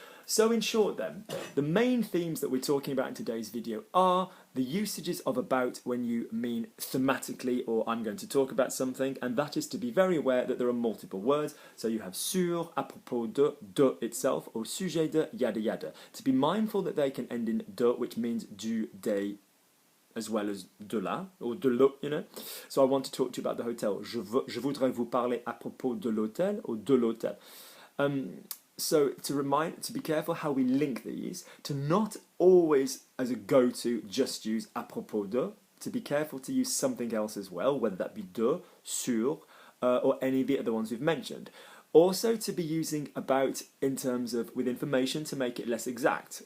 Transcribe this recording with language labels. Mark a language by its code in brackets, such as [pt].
[en] So in short then, the main themes that we're talking about in today's video are the usages of about when you mean thematically, or I'm going to talk about something, and that is to be very aware that there are multiple words. So you have sur, à propos de itself, au sujet de, yada yada. To be mindful that they can end in de, which means du, des, as well as de là, or de l'eau, you know. So I want to talk to you about the hotel. [fr] Je voudrais vous parler à propos de l'hôtel, or de l'hôtel. [en] So to be careful how we link these, to not always as a go-to just use à propos de, to be careful to use something else as well, whether that be de, sur, or any of the other ones we've mentioned. Also to be using about in terms of with information to make it less exact.